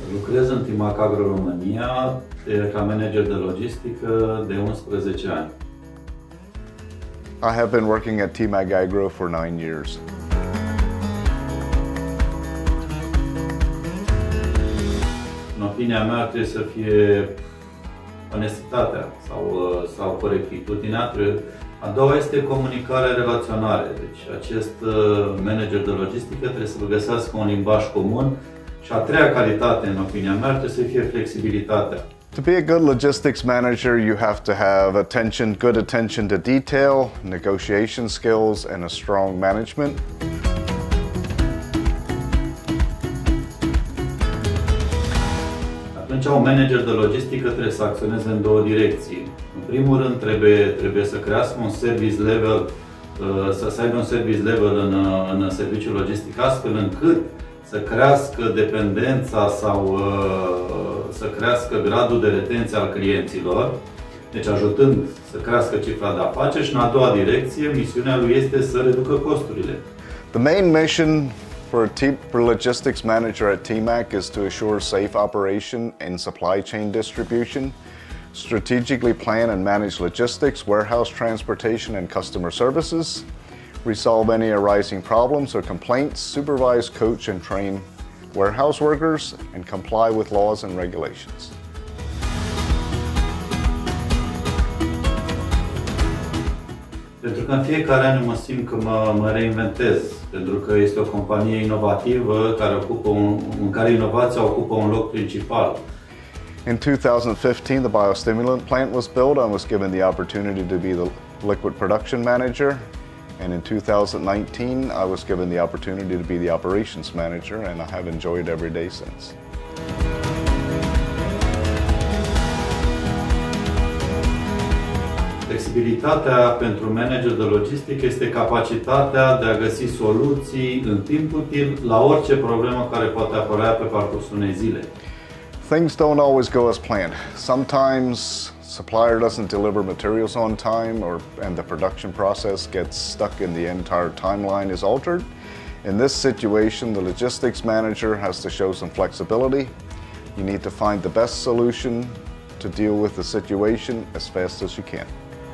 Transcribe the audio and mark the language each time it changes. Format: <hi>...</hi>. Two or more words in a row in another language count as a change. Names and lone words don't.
<ro>Lucrez în Timac Agro România ca manager de logistică de 11 ani.</ro> <en>I have been working at Timag Agro for 9 years.</en> <ro>În opinia mea trebuie să fie onestitatea sau corectitudinea. A doua este comunicarea, relaționare. Deci acest manager de logistică trebuie să găsească un limbaj comun. Și a treia calitate, în opinia mea, trebuie să fie flexibilitatea.</ro> <en>To be a good logistics manager, you have to have good attention to detail, negotiation skills, and a strong management.</en> <ro>Atunci, un manager de logistică trebuie să acționeze în două direcții. În primul rând, trebuie să crească un</ro> <en>service level,</en> <ro>să aibă un</ro> <en>service level</en> <ro>în serviciul logistic, astfel încât să crească dependența sau să crească gradul de retenție al clienților, deci ajutând să crească cifra de afaceri, și în a doua direcție, misiunea lui este să reducă costurile.</ro> <en>The main mission for logistics manager at TMAC is to assure safe operation and supply chain distribution, strategically plan and manage logistics, warehouse transportation, and customer services, resolve any arising problems or complaints, supervise, coach, and train warehouse workers, and comply with laws and regulations.</en> <ro>Pentru că în fiecare an mă simt că mă reinventez, pentru că este o companie inovativă în care inovația ocupă un loc principal.</ro> <en>In 2015, the biostimulant plant was built. I was given the opportunity to be the liquid production manager. And in 2019, I was given the opportunity to be the operations manager, and I have enjoyed every day since.</en> <ro>Flexibilitatea pentru manager de logistică este capacitatea de a găsi soluții în timp util la orice problemă care poate apărea pe parcursul unei zile.</ro> <en>Things don't always go as planned. Sometimes supplier doesn't deliver materials on time, and the production process gets stuck and the entire timeline is altered. In this situation, the logistics manager has to show some flexibility. You need to find the best solution to deal with the situation as fast as you can.</en>